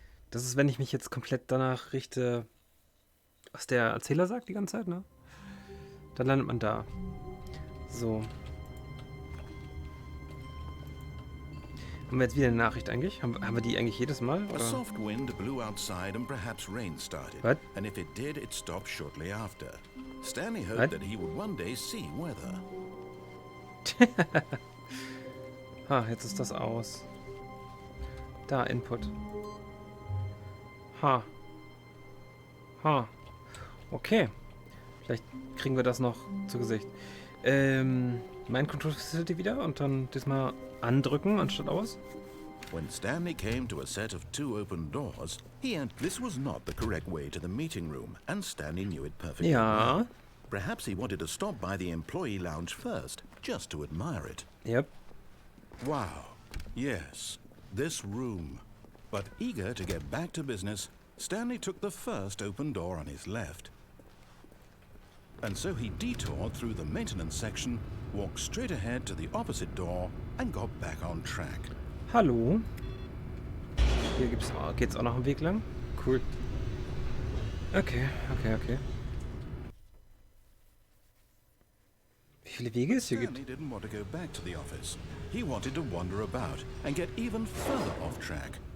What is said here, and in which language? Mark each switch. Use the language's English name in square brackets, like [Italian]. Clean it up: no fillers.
[German] Das ist, wenn ich mich jetzt komplett danach richte, was der Erzähler sagt die ganze Zeit, ne? Dann landet man da. So. Haben wir jetzt wieder eine Nachricht eigentlich? Haben wir die eigentlich jedes Mal? [English] A [German] Oder? [English] soft wind blew outside and perhaps rain started. What? And if it did, it stopped shortly after. Stanley hoped What? that he would one day see weather. [German] Jetzt ist das aus. Da, Input. Okay. Vielleicht kriegen wir das noch zu Gesicht. Mein Control Facility wieder und dann diesmal andrücken anstatt aus. [English] When Stanley came to a set of two open doors, this was not the correct way to the meeting room, and Stanley knew it perfectly [German] Ja. [English] well. Perhaps he wanted to stop by the employee lounge first, just to admire it. Yep. Wow. Yes, this room. But eager to get back to business, Stanley took the first open door on his left. And so he detoured through the maintenance section, walked straight ahead to the opposite door, and got back on track. [German] Hallo. Hier geht's auch noch einen Weg lang. Cool. Okay. Wie viele Wege es hier gibt? [English] Stanley didn't want to go back to the office. He wanted to wander about and get even further off track.